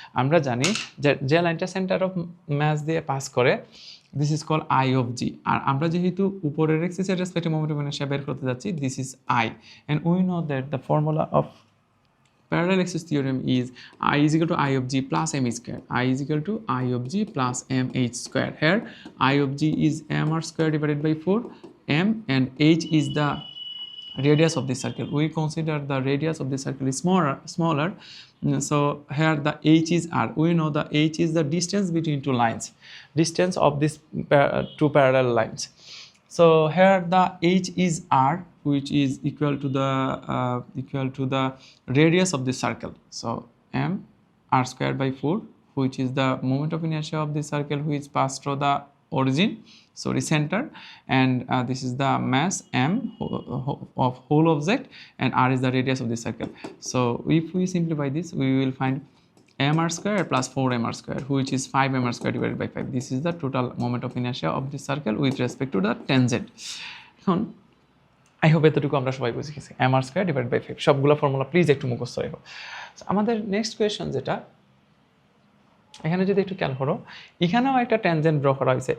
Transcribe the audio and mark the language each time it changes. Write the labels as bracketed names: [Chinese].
[Bangla] আমরা জানি যে লাইনটা সেন্টার অফ মাস দিয়ে পাস করে [English] this is call I of G, [Bangla] আর আমরা যেহেতু উপরের অ্যাক্সিসের রেসপেক্টে মোমেন্ট অফ ইনার্শিয়া বের করতে যাচ্ছি this is I, [English] And we know that the formula of parallel axis theorem is I is equal to I of g plus m square. I is equal to I of g plus mh square. Here I of g is mr square divided by 4, m, and h is the radius of this circle. We consider the radius of this circle is smaller. So here the h is r. We know the h is the distance between two lines, distance of these two parallel lines. So here the h is r, which is equal to the radius of this circle. So m r square by 4, which is the moment of inertia of this circle which pass through the center, and this is the mass m of whole object, and r is the radius of this circle. So if we simplify this, we will find mr square plus 4mr square, which is 5mr square divided by 5. This is the total moment of inertia of this circle with respect to the tangent. [Bangla] এখন [English] I hope [Bangla] এতটুকু আমরা সবাই বুঝে গেছি। mr square divided by 5 সবগুলো formula please একটু মুখস্থ রেখো। আমাদের নেক্সট কোয়েশ্চন যেটা, এখানে যদি একটু খেয়াল করো, এখানেও একটা ট্যানজেন্ট ড্র করা হয়েছে।